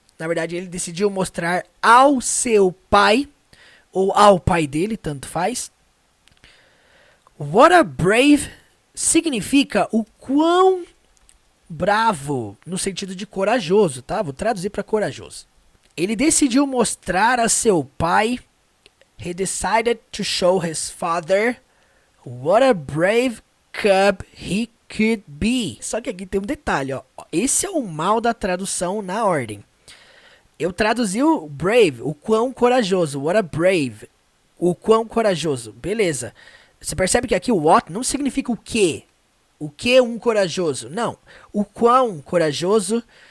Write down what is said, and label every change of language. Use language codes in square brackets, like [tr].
[pt] Na verdade, ele decidiu mostrar ao seu pai, ou ao pai dele, tanto faz. [en] What a brave [pt] significa o quão bravo, no sentido de corajoso, tá? Vou traduzir para corajoso. Ele decidiu mostrar a seu pai. [en] He decided to show his father what a brave cub he could be. [pt] Só que aqui tem um detalhe, ó. Esse é o mal da tradução na ordem. Eu traduzi o brave, o quão corajoso. [en] What a brave. [pt] O quão corajoso. Beleza. Você percebe que aqui o what não significa o que. O que um corajoso? Não. O quão corajoso.